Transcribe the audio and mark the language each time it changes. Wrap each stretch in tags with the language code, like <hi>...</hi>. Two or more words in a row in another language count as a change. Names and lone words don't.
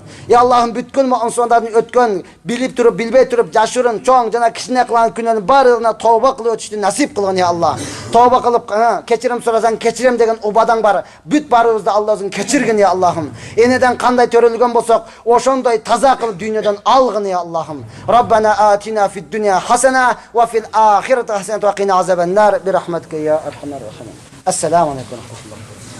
<ky>Я Аллахым, бүткүл мусулмандардын өткөн, билип туруп, билбей туруп, жашырын, чоң жана кичине кылган күнөөнүн баардыгына тооба кылып өтүштү насип кылгын, я Аллах. Тооба кылып, кечирим сурасаң кечирем деген убадаң бар. Бүт барыбызды Алла өзүң кечиргин, я Аллахым. Энеден кандай төрөлгөн болсок, ошондой таза кылып дүйнөдөн алгын, я Аллахым.</ky> <ar>ربنا آتنا في الدنيا حسنة وفي الآخرة حسنة وقنا عذاب النار برحمتك يا أرحم الراحمين. السلام عليكم ورحمة الله.</ar>